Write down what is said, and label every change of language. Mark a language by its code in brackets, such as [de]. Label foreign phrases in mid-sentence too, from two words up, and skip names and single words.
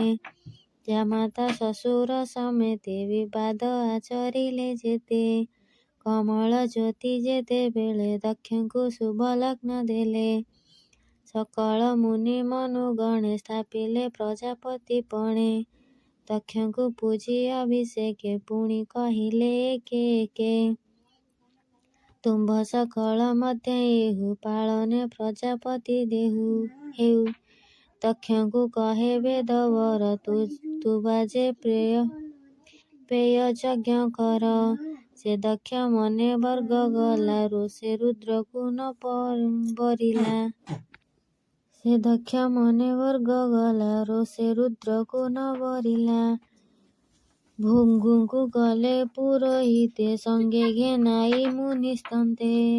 [or] ଜାମାତା ଶଶୁର ସମେତେ ବିବାଦ ଆଚରିଲେ ଯେତେ କମଳ ଜ୍ୟୋତି ଯେତେବେଳେ ଦକ୍ଷଙ୍କୁ ଶୁଭ ଲଗ୍ନ ଦେଲେ ସକଳ ମୁନି ମନୁଗଣେ ସ୍ଥାପିଲେ ପ୍ରଜାପତି ପଣେ ଦକ୍ଷଙ୍କୁ ପୂଜି ଅଭିଷେକେ ପୁଣି କହିଲେ ଏକେ ଏକେ ତୁମ୍ଭ ସକଳ ମଧ୍ୟ ଏହୁ ପାଳନେ ପ୍ରଜାପତି ଦେହୁ ହେଉ ଦକ୍ଷଙ୍କୁ କହେ ବେଦବର ତୁ ବାଜେ ପେୟ ଯଜ୍ଞ କର। ସେ ଦକ୍ଷ ମନେ ବର୍ଗ ଗଲାରୁ ସେ ରୁଦ୍ରକୁ ନ ବରିଲା ସେ ଦକ୍ଷ ମନେ ବର୍ଗ ଗଲାରୁ ସେ ରୁଦ୍ରକୁ ନ ବରିଲା ଭୃଙ୍ଗୁଙ୍କୁ ଗଲେ ପୁରୋହିତେ ସଙ୍ଗେ ଘେନାଇ ମୁନିସ୍ତନ୍ତେ